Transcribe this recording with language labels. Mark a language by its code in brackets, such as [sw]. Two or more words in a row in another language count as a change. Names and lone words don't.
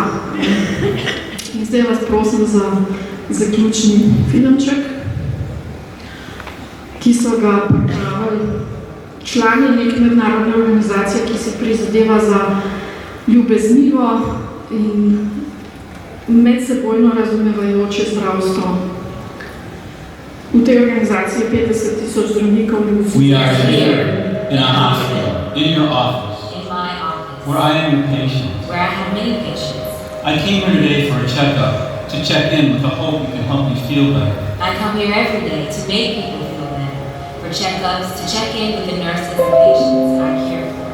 [sl] In zdaj vas prosim za zaključni filmček, ki so ga pripravili člani neke mednarodne organizacije, ki se prizadeva za ljubeznivo in medsebojno razumevajoče zdravstvo. V tej organizaciji je 50,000 zdravnikov ljudi. [en] We are here in a hospital, in your office, in my office, where I am your patient. where I have many patients. I came here today for a checkup, to check in with the hope you can help me feel better. I come here every day to make people feel better, for checkups, to check in with the nurses and patients I care for.